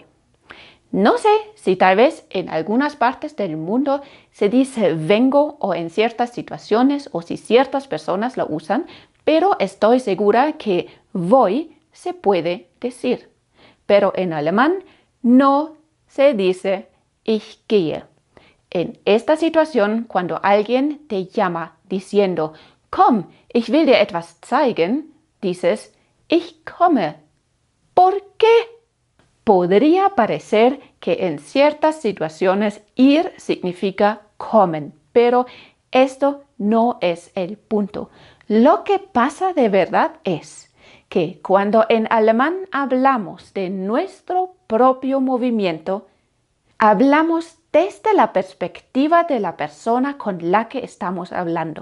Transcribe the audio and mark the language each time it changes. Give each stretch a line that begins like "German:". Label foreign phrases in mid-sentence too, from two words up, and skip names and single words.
Spanish: No sé si tal vez en algunas partes del mundo se dice vengo o en ciertas situaciones o si ciertas personas lo usan, pero estoy segura que voy se puede decir. Pero en alemán no se dice
German: ich gehe.
Spanish: En esta situación, cuando alguien te llama diciendo
German: komm, ich will dir etwas zeigen,
Spanish: dices
German: ich komme.
Spanish: ¿Por qué? Podría parecer que en ciertas situaciones ir significa kommen, pero esto no es el punto. Lo que pasa de verdad es que cuando en alemán hablamos de nuestro propio movimiento, hablamos desde la perspectiva de la persona con la que estamos hablando.